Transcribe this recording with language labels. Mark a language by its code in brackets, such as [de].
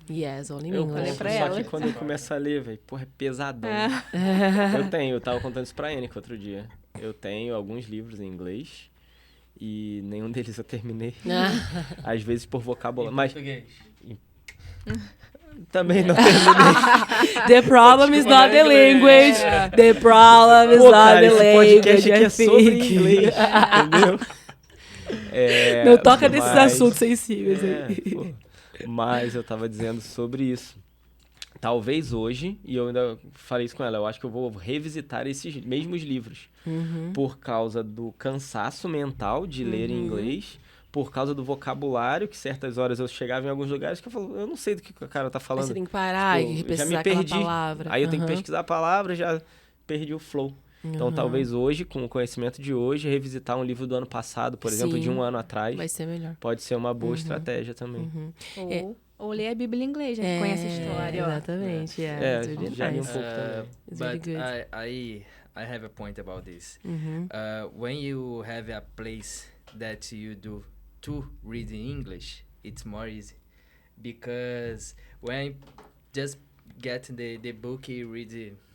[en] Yes, only in [pt] Eu [en] English. [pt] compro, só que quando eu começo a ler, velho, porra, é pesadão. Eu tava contando isso pra Anne outro dia. Eu tenho alguns livros em inglês e nenhum deles eu terminei. Às vezes por vocabulário. Mas português. Também não terminei. [en] The problem is not the language. The problem is not the language. [pt] Esse podcast aqui é sobre inglês, entendeu? Não toca nesses assuntos sensíveis aí. Mas eu tava dizendo sobre isso. Talvez hoje, e eu ainda falei isso com ela, eu acho que eu vou revisitar esses mesmos livros. Por causa do cansaço mental de ler em inglês, por causa do vocabulário, que certas horas eu chegava em alguns lugares que eu falo, eu não sei do que o cara tá falando. Aí você tem que parar e pesquisar aquela palavra. Aí eu tenho que pesquisar a palavra, já perdi o flow. Então, talvez hoje, com o conhecimento de hoje, revisitar um livro do ano passado, por exemplo, de um ano atrás. Vai ser melhor. Pode ser uma boa estratégia também. Ou ler a Bíblia em inglês, já que conhece a história. Exatamente. Já li um pouco também. [en] But I have a point about this. When you have a place that you do to read in English, it's more easy. Because when I just get the book, you read it.